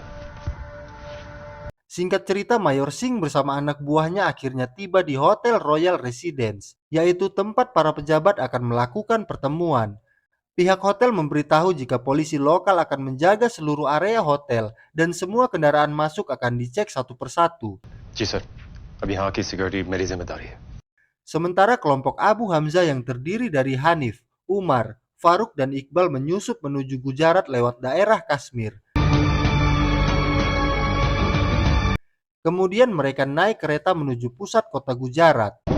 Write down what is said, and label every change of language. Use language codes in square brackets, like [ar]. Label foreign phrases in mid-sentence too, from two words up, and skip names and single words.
[id] Singkat cerita, Mayor Singh bersama anak buahnya akhirnya tiba di Hotel Royal Residence, yaitu tempat para pejabat akan melakukan pertemuan. Pihak hotel memberitahu jika polisi lokal akan menjaga seluruh area hotel dan semua kendaraan masuk akan dicek satu persatu. [hi] जी सर, अब यहाँ की सिक्योरिटी मेरी जिम्मेदारी है। [id] Sementara kelompok Abu Hamzah yang terdiri dari Hanif, Umar, Faruk dan Iqbal menyusup menuju Gujarat lewat daerah Kashmir. Kemudian mereka naik kereta menuju pusat kota Gujarat.